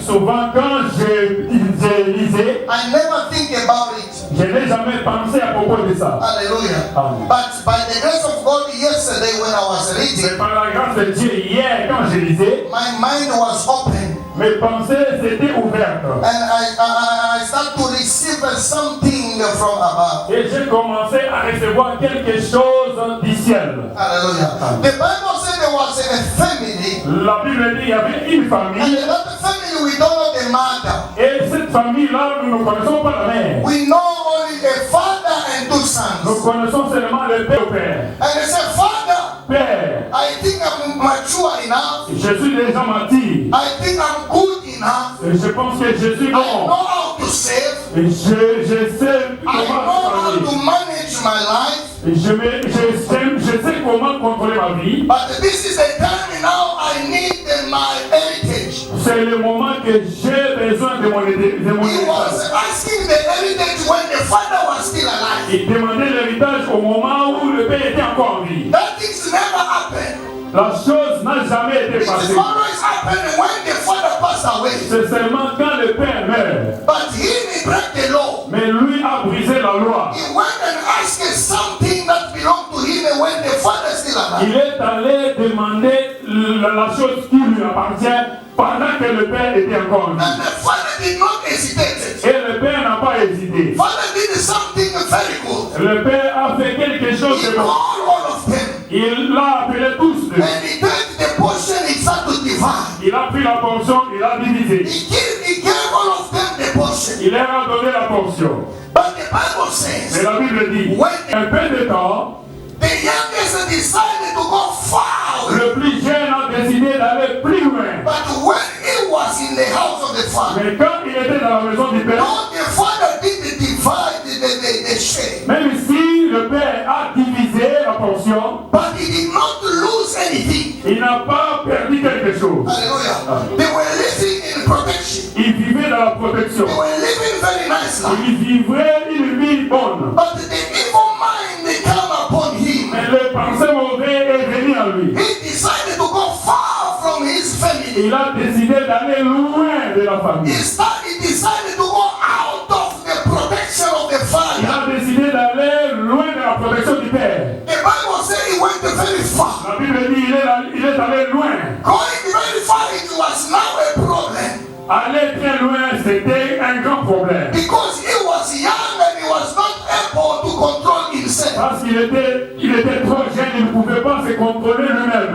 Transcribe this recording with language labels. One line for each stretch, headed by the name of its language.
French: Souvent quand je lisais,
English: I never think about it.
French: je n'ai jamais pensé à propos de ça.
English: Hallelujah. Amen. But by the grace of God, yesterday when I was
French: Mais
English: reading,
French: par la grâce de Dieu, hier quand je lisais,
English: my mind was open.
French: mes pensées s'étaient ouvertes.
English: And I started to receive something from above.
French: Et j'ai commencé à recevoir quelque chose du ciel.
English: Hallelujah. The Bible said there was a family.
French: La Bible dit qu'il y avait une
English: And
French: famille.
English: in that family, we don't know the mother.
French: Et cette famille-là, nous ne connaissons pas la mère.
English: We know only a father and two
French: Nous
English: sons.
French: connaissons seulement le père.
English: And they said, Father,
French: Père,
English: I think I'm mature enough.
French: je suis déjà menti.
English: I think I'm good enough.
French: Et je pense que je suis
English: I know
French: bon.
English: how to save.
French: Et je sais
English: I know how
French: comment
English: to manage my life.
French: je sais comment contrôler ma vie.
English: But this is the time now I need my heritage.
French: C'est le moment que j'ai besoin de mon
English: He
French: héritage.
English: was asking the heritage when the father was still alive.
French: Il demandait l'héritage au moment où le père était encore en vie.
English: That things never happened.
French: La chose n'a jamais été
English: It is
French: passée.
English: always happening when the father passed away.
French: C'est seulement quand le père meurt.
English: But he broke the law.
French: Mais lui a brisé la loi.
English: He went and asked something that belonged to him when the father is still alive.
French: Il est allé demander la chose qui lui appartient pendant que le père était encore en vie.
English: And the father did not hesitate.
French: Et le père n'a pas hésité.
English: Father did something very good.
French: Le père a fait quelque chose
English: He
French: de
English: called
French: bon.
English: all of them.
French: Il l'a appelé tous deux.
English: And he gave the portion he started to divide.
French: Il a pris la portion, il a divisé.
English: He gave all of them the portion.
French: Il leur a donné la portion.
English: But the Bible
French: Mais
English: says,
French: la Bible dit,
English: when
French: un peu de temps,
English: the young decided to go far away.
French: Le plus jeune a décidé d'aller plus loin.
English: But when he was in the house of the father,
French: Mais quand il était dans la maison du Père,
English: no, the father didn't divide the share.
French: même si le Père a divisé la portion,
English: But he did not lose anything.
French: il n'a pas perdu quelque chose.
English: Hallelujah. They were living in protection.
French: Il vivait dans la protection.
English: They were living very nice life.
French: Il vivait une vie bonne.
English: But the evil mind they come upon him.
French: Mais le pensée mauvais est venu à lui.
English: He decided to go far from his family.
French: Il a décidé d'aller loin de la famille.
English: He decided to go out of the protection of the
French: Il
English: father.
French: a décidé d'aller loin de la protection du Père.
English: The Bible says he went very far.
French: La Bible dit il est allé loin.
English: Going very far, it was now a problem.
French: Aller très loin, c'était un grand problème.
English: Because he was young and he was not able to control himself.
French: Parce qu'il était trop jeune, il ne pouvait pas se contrôler lui-même.